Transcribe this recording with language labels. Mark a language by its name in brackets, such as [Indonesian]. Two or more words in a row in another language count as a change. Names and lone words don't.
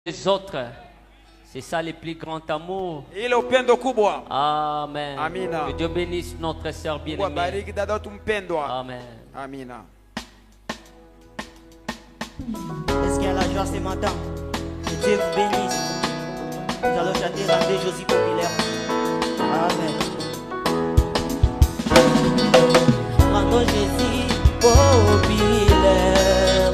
[French] les autres. C'est ça le plus grand amour. [Swahili] Ile upendo kubwa. [French] Amen. [Swahili] Amina. [French] Que Dieu bénisse notre sœur bien-aimée. [Swahili] Bariki dada tumpendwa. [French] Amen. [Swahili] Amina. [French] Est-ce qu'il y a la joie ce matin? Que Dieu vous bénisse. Nous allons chanter Rendez Jésus populaire. Amen. Rendons Jésus populaire.